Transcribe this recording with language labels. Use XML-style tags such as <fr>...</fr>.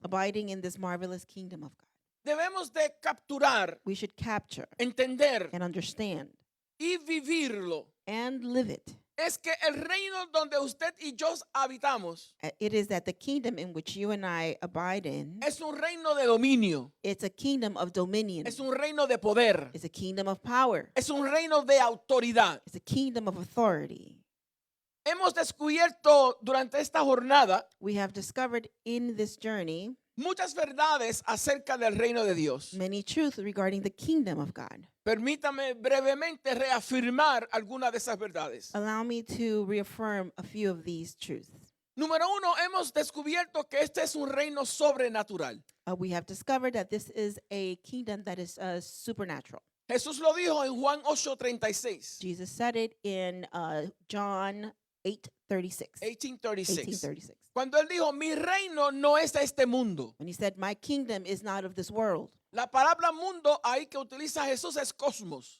<en>abiding in this marvelous kingdom of God,</en> <es>debemos de capturar,</es> <en>we should capture</en> <es>entender</es> <en>and understand</en> <es>y vivirlo.</es> <en>and live it.</en> <es>Es que el reino donde usted y yo habitamos</es> <en>It is that the kingdom in which you and I abide in,</en> <es>es un reino de dominio,</es> <en>it's a kingdom of dominion.</en> <es>es un reino de poder,</es> <en>It's a kingdom of power.</en> <es>es un reino de autoridad.</es> <en>It's a kingdom of authority.</en> <es>Hemos descubierto durante esta jornada</es> <en>We have discovered in this journey</en> <es>muchas verdades acerca del reino de Dios.</es> <en>many truths regarding the kingdom of God.</en> <es>Permítame brevemente reafirmar algunas de esas verdades.</es> <en>Allow me to reaffirm a few of these truths.</en> <es>Número uno, hemos descubierto que este es un reino sobrenatural.</es> <en>We have discovered that this is a kingdom that is supernatural.</en> <es>Jesús lo dijo en Juan 8:36,</es> <en>Jesus said it in John 8:36.</en> <es>18:36.</es> <en>18:36.</en> <es>Cuando él dijo, mi reino no es de este mundo.</es> <en>When he said, "My kingdom is not of this world."</en> <es>La palabra mundo ahí que utiliza Jesús es cosmos,</es>